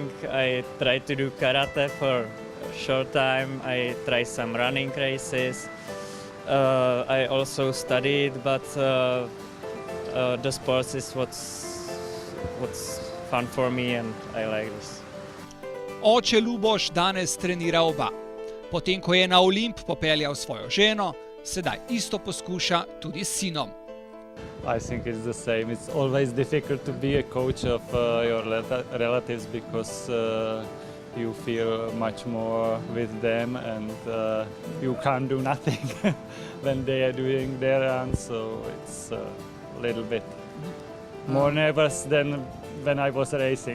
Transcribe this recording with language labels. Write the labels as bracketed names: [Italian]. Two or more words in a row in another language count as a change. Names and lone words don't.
[English] I tried to do karate for a short time. I tried some running races. I also studied, but the sports is what's fun for me and I like this. [Slovenian] Oče Luboš danes trenira oba. Potem, ko je na Olimp popeljal svojo ženo, sedaj isto poskuša tudi s sinom. [English] I think it's the same. It's always difficult to be a coach of your relatives because you feel much more with them and you can't do nothing when they are doing their runs, so it's a little bit more nervous than when I was racing.